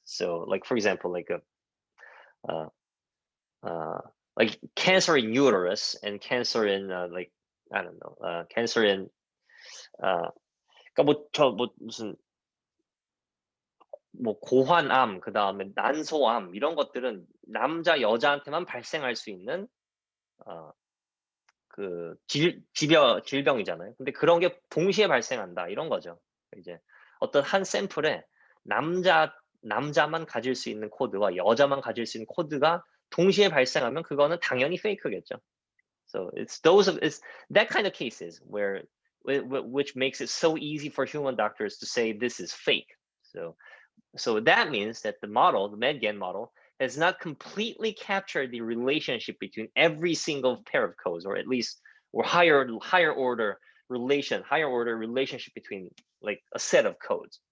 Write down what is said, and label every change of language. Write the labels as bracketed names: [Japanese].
[English] So like, for example, like like cancer in uterus and cancer in like, I don't know, cancer in [Korean] 그러니까 무슨 뭐 고환암, 그 다음에 난소암 이런 것들은 남자 여자한테만 발생할 수 있는 그 질병이잖아요. 근데 그런 게 동시에 발생한다 이런 거죠. 이제 어떤 한 샘플에 남자만 가질 수 있는 코드와 여자만 가질 수 있는 코드가 동시에 발생하면 그거는 당연히 페이크겠죠. [English] So it's that kind of cases where which makes it so easy for human doctors to say this is fake. So that means that the model, the MedGAN model, has not completely captured the relationship between every single pair of codes, or at least higher order relationship between like a set of codes.